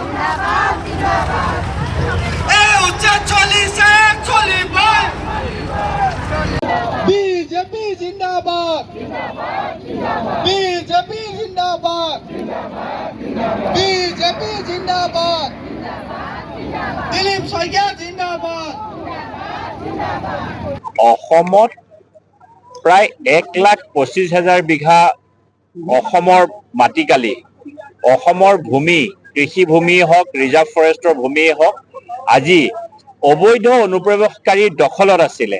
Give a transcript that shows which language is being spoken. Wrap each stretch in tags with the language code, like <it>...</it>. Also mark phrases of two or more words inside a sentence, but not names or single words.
<hi>बीजेपी जिंदाबाद बीजेपी जिंदाबाद बीजेपी जिंदाबाद दिलीप शइकिया जिंदाबाद</hi> <as>অসমত প্ৰায় 1,25,000 বিঘা অসমৰ মাটিকালি অসমৰ ভূমি কৃষিভূমি হওক ৰিজাৰ্ভ ফৰেষ্টৰ ভূমিয়ে হওক আজি অবৈধ অনুপ্ৰৱেশকাৰীৰ দখলত আছিলে।</as>